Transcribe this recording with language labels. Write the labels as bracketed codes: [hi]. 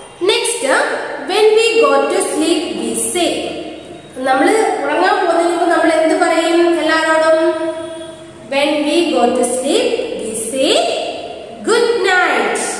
[en] Next, when we go to sleep, we say. [ml] നമ്മൾ ഉറങ്ങാൻ പോകുന്നതിന് നമ്മൾ എന്ത് പറയും എല്ലാവരോടും? [en] When we go to sleep, we say good night.